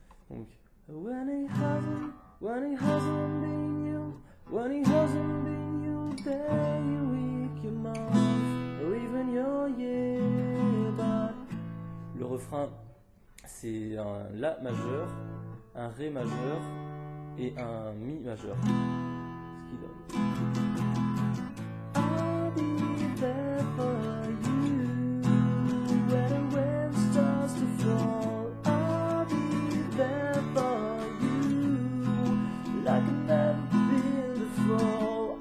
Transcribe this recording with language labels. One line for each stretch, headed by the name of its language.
English: Donc when it hasn't been you, when it hasn't been you, day, your week, your month, or even your year.
French: But le refrain, c'est un La majeur, un Ré majeur et un Mi majeur. Ce qui donne.
English: I'll be there for you when the wind starts to fall. I'll be there for you like I've never been before.